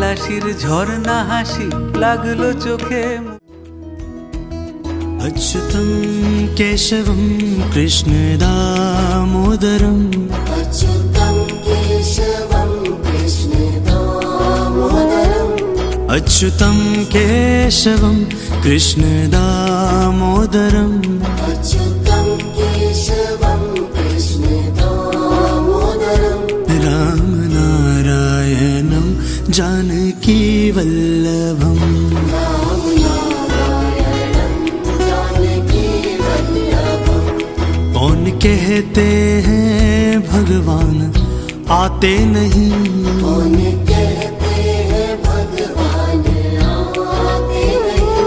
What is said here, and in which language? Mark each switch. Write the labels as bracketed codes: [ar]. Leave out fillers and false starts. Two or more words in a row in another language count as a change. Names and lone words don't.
[bn] হাসির ঝর্ণা হাসি লাগলো চোখে। [sa] अच्युतं केशवं कृष्ण दामोदरम् अच्युतं केशवं कृष्ण दामोदरम् अच्युतं केशवं कृष्ण दामोदरम् अच्युतं केशवं कृष्ण दामोदरम् रामनारायणं जानकी वल्लभम् [hi] कौन कहते हैं भगवान आते नहीं, कौन कहते हैं भगवान आते नहीं,